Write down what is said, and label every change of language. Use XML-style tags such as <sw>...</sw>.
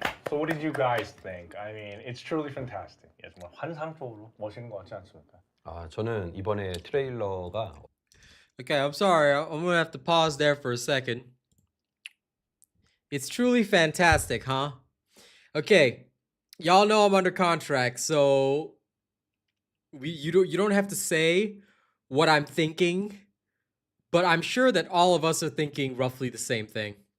<en>So what did you guys think? I mean, it's truly fantastic.</en> <ko>예, 정말 환상적으로 멋있는 것 같지 않습니까? 저는 이번에 트레일러가</ko> <en>Okay, I'm sorry. I'm gonna have to pause there for a second. It's truly fantastic, huh? Okay, y'all know I'm under contract, so you don't have to say what I'm thinking, but I'm sure that all of us are thinking roughly the same thing.</en>